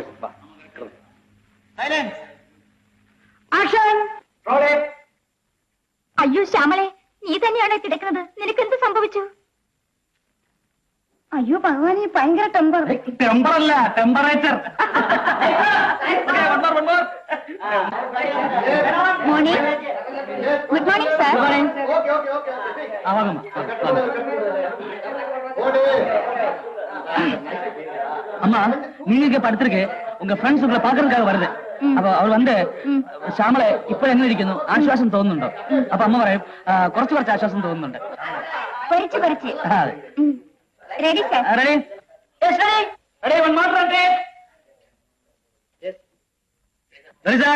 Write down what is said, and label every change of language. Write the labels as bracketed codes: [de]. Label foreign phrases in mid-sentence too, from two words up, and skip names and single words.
[ml] അയ്യോ ശ്യാമളെ, നീ തന്നെയാണോ കിടക്കുന്നത്? നിനക്ക് എന്ത് സംഭവിച്ചു? അയ്യോ ഭഗവാനെ, ഭയങ്കര ടെമ്പർ. ടെമ്പറല്ല, ടെമ്പറേച്ചർ. മോർണിംഗ്. [en] Good morning sir. [ta] அம்மா, நீங்க படுத்திருக்கு உங்க ஃப்ரெண்ட்ஸ் உங்களை பாக்குறதுக்காக வருது. [ml] അപ്പൊ അവൾ വന്ന് ശ്യാമളെ ഇപ്പോൾ എങ്ങനെ ഇരിക്കുന്നു, ആശ്വാസം തോന്നുന്നുണ്ടോ? അപ്പൊ അമ്മ പറയും കുറച്ച് ആശ്വാസം തോന്നുന്നുണ്ട്. [en] Ready sir? Ready ready one more take. Ready sir.